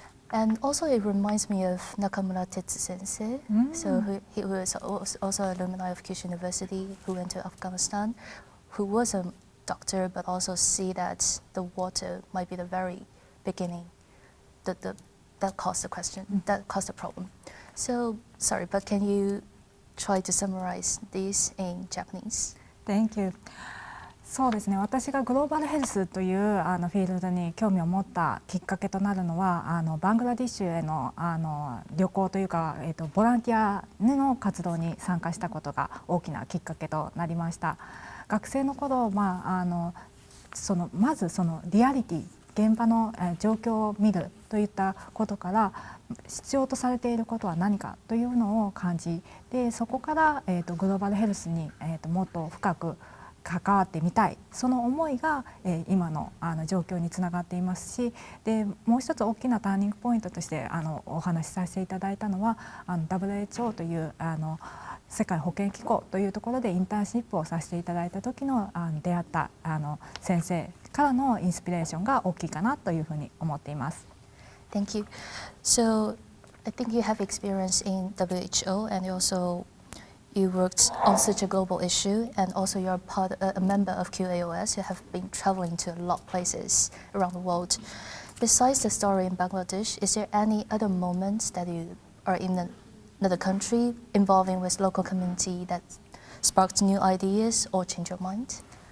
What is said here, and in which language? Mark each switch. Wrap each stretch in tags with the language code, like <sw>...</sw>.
<en>And also it reminds me of Nakamura Tetsu sensei, he was also alumni of Kyushu University who went to Afghanistan, who was a doctor, but also see that the water might be the very beginning that caused the question, that caused the problem. So, sorry, but can you try to summarize this in Japanese? Thank you.</en> <ja>そうですね、私がグローバルヘルスというフィールドに興味を持ったきっかけとなるのはバングラディッシュへの旅行というか、ボランティアの活動に参加したことが大きなきっかけとなりました。学生の頃、まずそのリアリティ、現場の状況を見るといったことから必要とされていることは何かというのを感じ、でそこから、グローバルヘルスに、もっと深く関わってみたい、その思いが、今の状況につながっていますし、でもう一つ大きなターニングポイントとしてお話しさせていただいたのはWHO という世界保健機構というところでインターンシップをさせていただいた時の出会った先生からのインスピレーションが大きいかなというふうに思っています。</ja> <en>Thank you. So I think you have experience in WHO and you worked on such a global issue, and also you're a member of QAOS. You have been traveling to a lot of places around the world. Besides the story in Bangladesh, is there any other moments that you are in another country involving with local community that sparked new ideas or changed your mind?</en>